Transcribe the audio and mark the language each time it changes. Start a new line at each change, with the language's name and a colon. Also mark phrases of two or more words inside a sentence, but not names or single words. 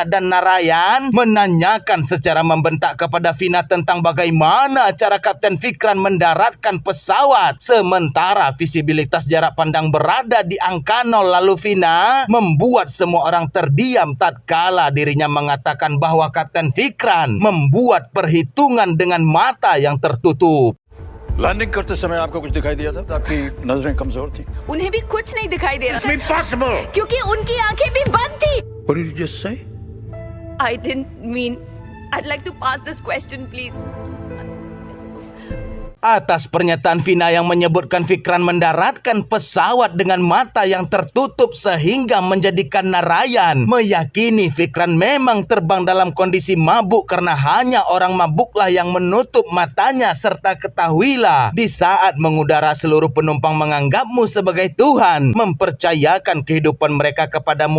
Indonesian: Dan Narayan menanyakan secara membentak kepada Vina tentang bagaimana cara Kapten Vikram mendarat mendaratkan pesawat. Sementara visibilitas jarak pandang berada di angka 0 lalu Vina membuat semua orang terdiam tatkala dirinya mengatakan bahwa Kapten Fikran membuat perhitungan dengan mata yang tertutup.
Hindi: लैंडिंग करते समय आपको कुछ दिखाई दिया था? आपकी नजरें कमजोर थी। उन्हें भी कुछ नहीं दिखाई दे रहा था
English: Impossible!
Hindi: क्योंकि उनकी आंखें भी बंद थी.
English: What did you just say? I didn't mean. I'd like to pass this question, please.
Indonesian: Atas pernyataan Vina yang menyebutkan Fikran mendaratkan pesawat dengan mata yang tertutup sehingga menjadikan Narayan meyakini Fikran memang terbang dalam kondisi mabuk karena hanya orang mabuklah yang menutup matanya, serta ketahuilah di saat mengudara seluruh penumpang menganggapmu sebagai Tuhan, mempercayakan kehidupan mereka kepadamu.